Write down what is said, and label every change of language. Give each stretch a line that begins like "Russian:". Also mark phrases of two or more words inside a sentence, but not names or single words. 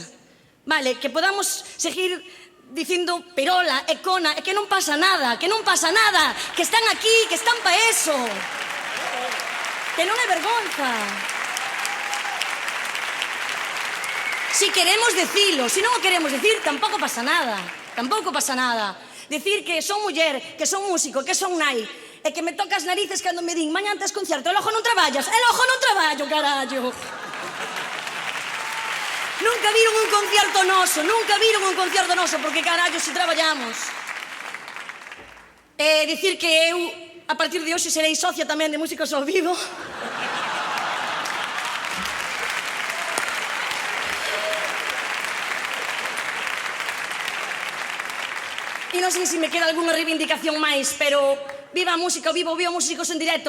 Galician: Vale, que podamos seguir dicindo perola e cona, e que non pasa nada, que están aquí, que están pa eso, que non é vergonza. Si queremos decilo, si non o queremos decir, tampouco pasa nada. Decir que son muller, que son músico, que son nai, e que me toca as narices cando me din mañá antes concerto, el ojo non traballas, el ojo non traballo, carallo. Nunca viron un concierto noso, porque carallo si traballamos. Dicir que eu, a partir de hoxe, serei socia tamén de Músicos ao Vivo. E non sei se me queda algunha reivindicación máis, pero viva a música ao vivo, viva músicos en directo.